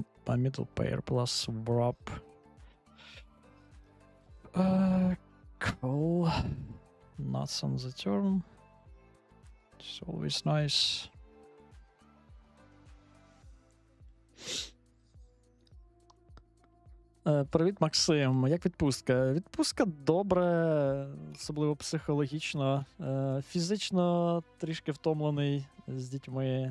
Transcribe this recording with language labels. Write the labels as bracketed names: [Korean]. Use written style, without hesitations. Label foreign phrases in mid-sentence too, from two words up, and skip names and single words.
[English] my middle pair plus wrap. Call. Nuts on the turn. It's always nice. [Ukrainian] Привіт, Максим. Як відпустка? Відпустка добре, особливо психологічно. Фізично трішки втомлений з дітьми.